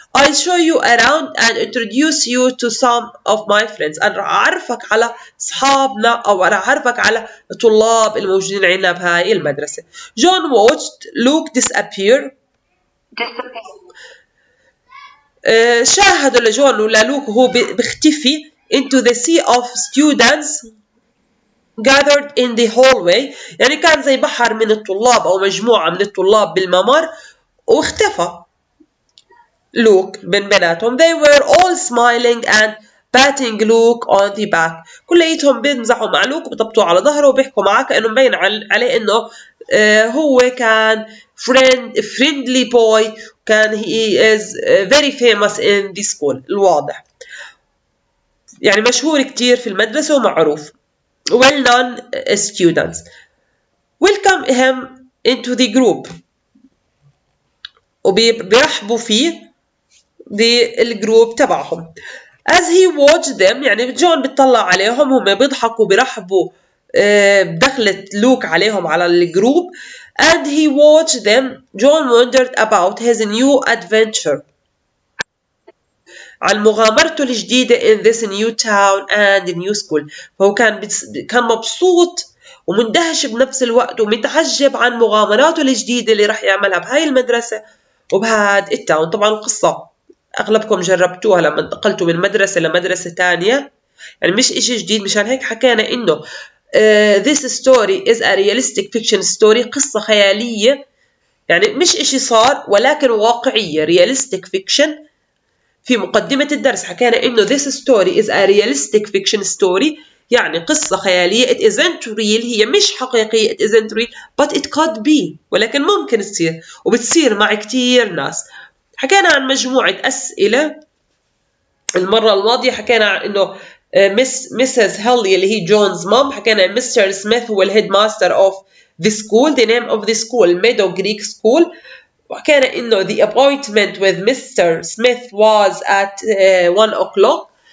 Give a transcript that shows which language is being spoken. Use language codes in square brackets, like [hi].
[en] I'll show you around and introduce you to some of my friends. [ar] أنا راح أعرفك على أصحابنا أو راح أعرفك على الطلاب الموجودين عندنا بهاي المدرسة. [en] John watched Luke disappear. [ar] شاهدوا لجون وللوك وهو بيختفي [en] into the sea of students gathered in the hallway. [ar] يعني كان زي بحر من الطلاب أو مجموعة من الطلاب بالممر واختفى لوك من بيناتهم. [en] They were all smiling and patting Luke on the back. [ar] كليتهم بيمزحوا مع لوك وبيطبطوا على ظهره وبيحكوا معاه كأنه مبين عليه إنه هو كان [en] friendly boy. كان he is very famous in the school. [ar] الواضح يعني مشهور كتير في المدرسة ومعروف. [en] well known students welcome him into the group. [ar] وبيرحبوا فيه بالجروب تبعهم. [en] as he watched them [ar] يعني جون بيطلع عليهم هم بيضحكوا بيرحبوا بدخلة لوك عليهم على الجروب. [en] and he watched them. John wondered about his new adventure [ar] عن مغامرته الجديدة [en] in this new town and new school. [ar] فهو كان مبسوط ومندهش بنفس الوقت ومتعجب عن مغامراته الجديدة اللي راح يعملها بهاي المدرسة وبهاد التاون. طبعا القصة أغلبكم جربتوها لما انتقلتوا من مدرسة لمدرسة تانية يعني مش إشي جديد. مشان هيك حكينا إنه [en] this story is a realistic fiction story. [ar] قصة خيالية يعني مش إشي صار ولكن واقعية [en] realistic fiction. [ar] في مقدمة الدرس حكينا إنه [en] this story is a realistic fiction story [ar] يعني قصة خيالية. [en] it isn't real [ar] هي مش حقيقية. [en] it isn't real but it could be [ar] ولكن ممكن تصير وبتصير مع كتير ناس. حكينا عن مجموعة أسئلة المرة الماضية. حكينا عن إنه Mrs. Helly اللي هي جونز مام. حكينا Mr. [en] Smith هو الهيد master of the school. the name of the school Meadow Creek School. [ar] وحكينا إنه [en] the appointment with Mr. Smith was at 1 o'clock.